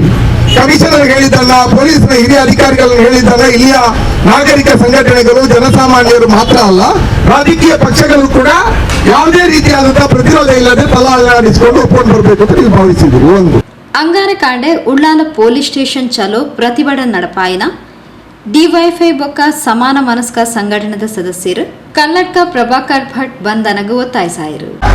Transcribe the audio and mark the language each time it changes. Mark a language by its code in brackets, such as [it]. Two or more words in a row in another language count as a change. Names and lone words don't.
[kn] ಕಮಿಷನರ್ ಹೇಳಿದ್ದಲ್ಲ, ಪೊಲೀಸ್ನ ಹಿರಿಯ ಅಧಿಕಾರಿಗಳನ್ನು ಹೇಳಿದ್ದಲ್ಲ, ಇಲ್ಲಿಯ ನಾಗರಿಕ ಸಂಘಟನೆಗಳು, ಜನಸಾಮಾನ್ಯರು ಮಾತ್ರ ಅಲ್ಲ, ರಾಜಕೀಯ ಪಕ್ಷಗಳು ಕೂಡ ಯಾವುದೇ ರೀತಿಯಾದಂತಹ ಪ್ರತಿರೋಧ ಇಲ್ಲದೆ ತಲಾಡಿಸಿಕೊಂಡು ಒಪ್ಕೊಂಡು ಬರಬೇಕು ಅಂತ ನೀವು ಭಾವಿಸಿದ್ದೀರಿ. ಒಂದು [tcy] ಅಂಗಾರೆ ಕಾಂಡೆ ಉಳ್ಳಾಲ ಪೊಲೀಸ್ ಸ್ಟೇಷನ್ ಚಲೋ ಪ್ರತಿಭಟನೆ ನಡಪಾಯಿನ ಡಿವೈಎಫ್ಐ ಬೊಕ್ಕ ಸಮಾನ ಮನಸ್ಕ ಸಂಘಟನೆದ ಸದಸ್ಯರು ಕಲ್ಲಡ್ಕ ಪ್ರಭಾಕರ್ ಭಟ್ ಬಂಧನಗೆ ಒತ್ತಾಯಿಸಾಯರು.